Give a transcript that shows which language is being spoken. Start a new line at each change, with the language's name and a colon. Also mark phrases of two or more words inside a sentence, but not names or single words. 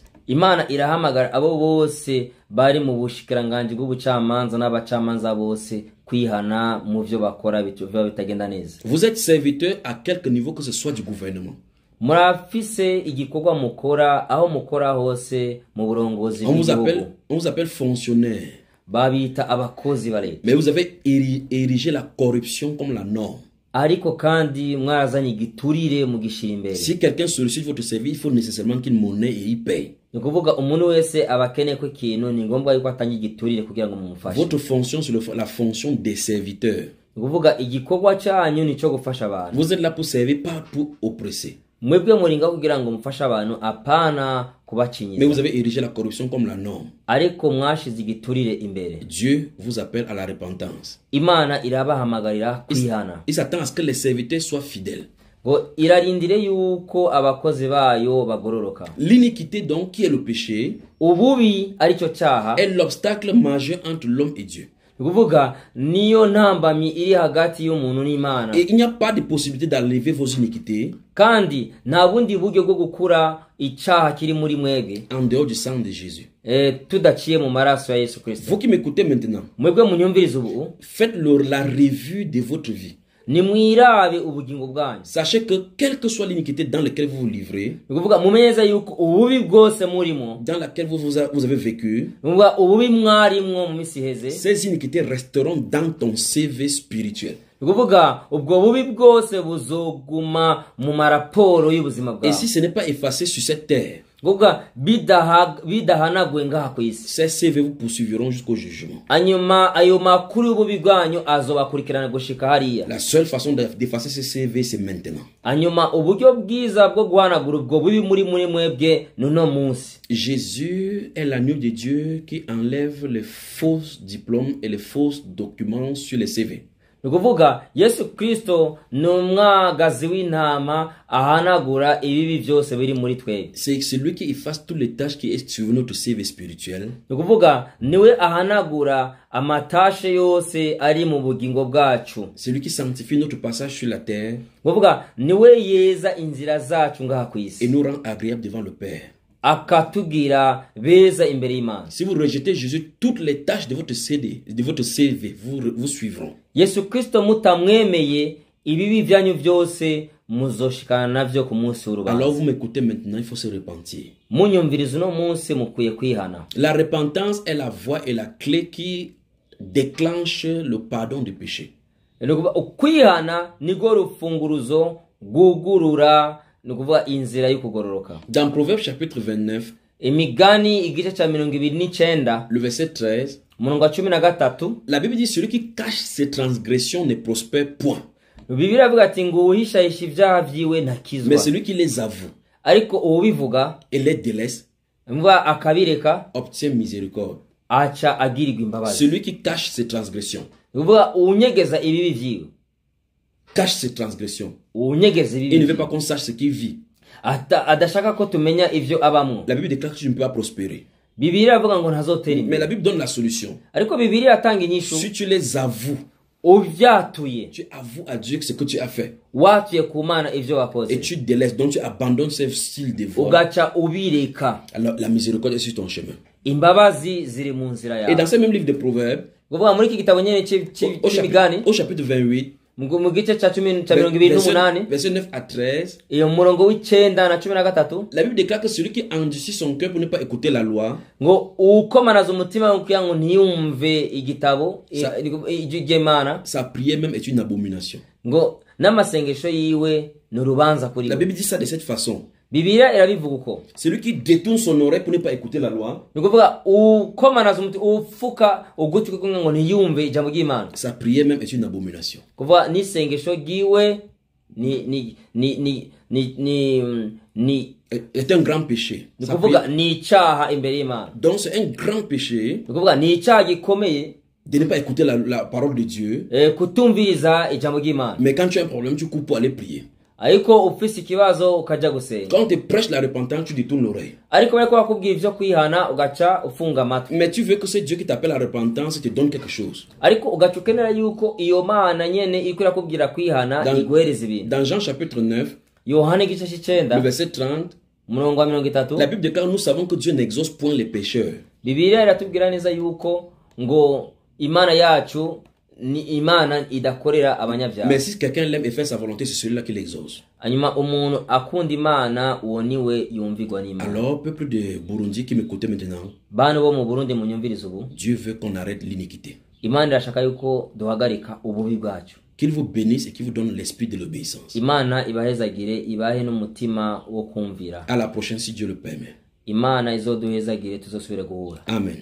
French: Vous êtes serviteur à quelque niveau que ce soit du gouvernement. On vous appelle fonctionnaire. Mais vous avez érigé la corruption comme la norme.
Rundi: ariko kandi mwarazanye igiturire mu gishira imbere.
French: Si quelqu'un sollicite votre service, il faut nécessairement qu'il monnaie et il paye.
Rundi: Ni kuvuga umuntu wese abakene ko ikintu ni ngombwa yuko atanga igiturire kugira ngo mumufashe.
French: Votre fonction c'est la fonction des serviteurs.
Rundi: Ni kuvuga igikorwa cyanyu nico gufasha abantu.
French: Vous êtes là pour servir, pas pour oppresser.
Rundi: Mwebwe muringa kugira ngo mufashe abantu apana kubacinyiza.
French: Mais vous avez érigé la corruption comme la norme.
Rundi: Ariko mwashize igiturire imbere.
French: Dieu vous appelle à la repentance.
Rundi: Imana irabahamagarira kwihana.
French: Il s'attend à ce que les serviteurs soient fidèles.
Rundi: Ngo irarindire yuko abakozi bayo bagororoka.
French: L'iniquité donc qui est le péché
Rundi: Ububi arico cyaha
French: est l'obstacle majeur entre l'homme et Dieu.
Rundi: kuvuga niyo ntambamyi iri hagati y'umuntu n'Imana.
French: Et il n'y a pas de possibilité d'enlever vos iniquités
Rundi: Kandi nta bundi buryo bwo gukura icyaha kiri muri mwebwe
French: en dehors du sang de Jésus.
Rundi: Tudaciye mu maraso ya Yesu Kristo.
French: Vous qui m'écoutez maintenant,
Rundi: Mwebwe munyumviriza ubu
French: faites la revue de votre vie.
Rundi: ni mwirabe ubugingo bwanyu.
French: Sachez que quelle que soit l'iniquité dans laquelle vous vous livrez,
Rundi: Kuvuga mumenyeza yuko ububi bwose murimo,
French: dans laquelle vous avez vécu,
Rundi: kuvuga ububi mwarimwo mu misi heze,
French: ces iniquités resteront dans ton CV spirituel.
Rundi: kuvuga ubwo bubi bwose buzoguma mu maraporo y'ubuzima
French: Et
Rundi: bwawe.
French: si ce n'est pas effacé sur cette terre,
Rundi: Kuvuga bidahanagwe ngaha ku isi,
French: ces CV vous poursuivront jusqu'au jugement.
Rundi: anyuma ayo makuru y'ububi bwanyu azobakurikirana gushika hariya.
French: La seule façon d'effacer ces CV, c'est maintenant.
Rundi: Anyuma uburyo bwiza bwo guhanagura ubwo bubi muri mwebwe nuno munsi.
French: Jésus est l'agneau de Dieu qui enlève les faux diplômes et les faux documents sur les CV.
Rundi: Nukuvuga Yesu Kristo numwagazi w'intama ahanagura ibibi byose biri muri twebwe.
French: C'est celui qui efface toutes les tâches qui est sur notre CV spirituel.
Rundi: Nukuvuga niwe ahanagura amatashe yose ari mu bugingo bwacu.
French: Celui qui sanctifie notre passage sur la terre
Rundi: Nukuvuga niwe yeza inzira zacu ngaha ku isi.
French: et nous rend agréables devant le Père.
Rundi: Akatugira beza imbere y'Imana.
French: Si vous rejetez Jésus, toutes les tâches de votre CV vous suivront.
Rundi: Yesu Kristo mutamwemeye ibibi byanyu byose muzoshikana navyo ku munsi
French: Alors
Rundi: w'urubanza.
French: vous m'écoutez maintenant, il faut se repentir.
Rundi: Munyumviriza no munsi mukwiye kwihana.
French: La repentance est la voie et la clé qui déclenche le pardon du péché.
Rundi: Nukuvuga ukwihana nigo rufunguruzo gugurura nukuvuga inzira y'ukugororoka.
French: Dans Proverbes chapitre 29,
Rundi: Imigani igice cya 29
French: le verset 13,
Rundi: umurongo wa 13
French: la Bible dit celui qui cache ses transgressions ne prospère point.
Rundi: Bibiliya avuga ati ngo uhishahisha ibyaha byiwe
French: Mais
Rundi: ntakizwa,
French: celui qui les avoue
Rundi: ariko ubivuga
French: et les délaisse
Rundi: mva akabireka
French: obtient miséricorde.
Rundi: aca agirirwa imbabazi.
French: Celui qui cache ses transgressions,
Rundi: Nukuvuga unyegeza ibibi byiwe,
French: cache ses transgressions.
Rundi: unyegeza
French: Il ne
Rundi: ibibi
French: veut pas qu'on sache ce qu'il vit.
Rundi: adashaka ko tumenya ivyo abamwo.
French: La Bible déclare que tu ne peux pas prospérer.
Rundi: Bibiliya avuga ngo ntazotera
French: Mais
Rundi: imbere,
French: la Bible donne la solution.
Rundi: ariko Bibiliya atanga inyishu.
French: Si tu les avoues,
Rundi: Uvyatuye,
French: tu avoues à Dieu ce que tu as fait
Rundi: watuye ku Mana ivyo
French: et
Rundi: wakoze,
French: tu délaisses, donc tu abandonnes ce style de voie,
Rundi: ugaca ubireka,
French: alors la miséricorde est sur ton chemin.
Rundi: imbabazi ziri mu nzira
French: Et dans
Rundi: yawe.
French: ce même livre de Proverbes,
Rundi: Kuvuga muri iki gitabo nyene c'imigani
French: au chapitre 28,
Rundi: mu gice ca 28
French: verset 9 à 13,
Rundi: iyo murongo w'icenda na 13
French: la Bible déclare que celui qui endurcit son cœur pour ne pas écouter la loi,
Rundi: ngo ukomanaza umutima kugira ngo ntiyumve igitabo ry'Imana,
French: sa prière même est une abomination.
Rundi: ngo n'amasengesho yiwe ni urubanza kuri
French: La
Rundi: we.
French: Bible dit ça de cette façon.
Rundi: Bibiliya irabivuga uko.
French: Celui qui détourne son oreille pour ne pas écouter la loi,
Rundi: Ni kuvuga ukomanaza umutima ufuka ugutwi kugira ngo ntiyumve ijambo ry'Imana.
French: sa prière même est une abomination.
Rundi: Kuvuga n'isengesho ryiwe ni
French: Est un grand péché.
Rundi: ni
French: Sa
Rundi: kuvuga
French: prière-
Rundi: ni icyaha imbere y'Imana.
French: Donc c'est un grand péché
Rundi: Ni kuvuga ni icyaha gikomeye
French: de ne pas écouter la parole de Dieu.
Rundi: kutumviriza ijambo ry'Imana.
French: Mais quand tu as un problème, tu cours pour aller prier.
Rundi: Ariko ufise ikibazo ukaja gusenga,
French: Quand on te prêche la repentance, tu détournes l'oreille.
Rundi: ariko bariko bakubwira ivyo kwihana ugaca ufunga amatwi,
French: Mais tu veux que c'est Dieu qui t'appelle à la repentance et te donne quelque chose.
Rundi: ariko ugaca ukenera yuko iyo Mana nyene iriko irakubwira kwihana
French: Dans-
Rundi: iguhereza ibintu.
French: Dans Jean chapitre 9,
Rundi: Yohana igice
French: le
Rundi: c'icenda
French: verset 30,
Rundi: umurongo wa 30
French: la Bible déclare, nous savons que Dieu n'exauce point les pécheurs.
Rundi: Bibiliya iratubwira neza yuko ngo Imana yacu ni Imana idakorera abanyabyaha.
French: Mais si quelqu'un l'aime et fait sa volonté, c'est celui-là qui l'exauce.
Rundi: Hanyuma umuntu akunda Imana uwo niwe yumvigwa n'Imana.
French: Alors, peuple de Burundi qui m'écoutez maintenant,
Rundi: Bantu bo mu Burundi munyumviriza ubu,
French: Dieu veut qu'on arrête l'iniquité.
Rundi: Imana irashaka yuko duhagarika ububi bwacu.
French: Qu'il vous bénisse et qu'il vous donne l'esprit de l'obéissance.
Rundi: Imana ibahezagire ibahe n'umutima wo kumvira.
French: À la prochaine si Dieu le permet.
Rundi: Imana izoduhezagire tuzosubire guhura. Amen.